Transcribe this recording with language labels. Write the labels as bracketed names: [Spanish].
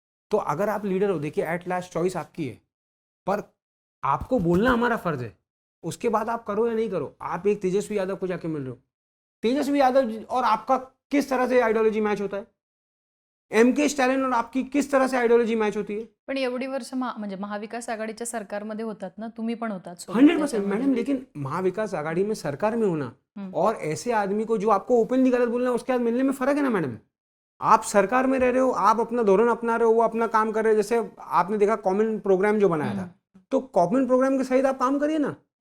[Hindi] तो अगर आप लीडर हो, देखिए एट लास्ट चॉइस आपकी है, पर आपको बोलना हमारा फर्ज है, उसके बाद आप करो या नहीं करो। आप एक तेजस्वी यादव को जाके मिल रहे हो, तेजस्वी यादव और आपका किस तरह से आइडियोलॉजी मैच होता है, MK स्टॅलिन और आपकी किस तरह से आइडियोलॉजी मैच होती है? [Marathi] पण एवढी वर्ष म्हणजे महाविकास आघाडीच्या सरकारमध्ये होतात ना, तुम्ही पण होतात सोबत 100% त्याच्यामध्ये. [Hindi] मैडम, लेकिन महाविकास आघाड़ी में सरकार में होना हम्म. और ऐसे आदमी को जो आपको ओपनली गलत बोलना है उसके बाद मिलने में फर्क है ना मैडम। आप सरकार में रह रहे हो, आप अपना धोरण अपना रहे हो, वो अपना काम कर रहे हो, जैसे आपने देखा कॉमन प्रोग्राम जो बनाया था, तो कॉमन प्रोग्राम के सहित आप काम करिए ना।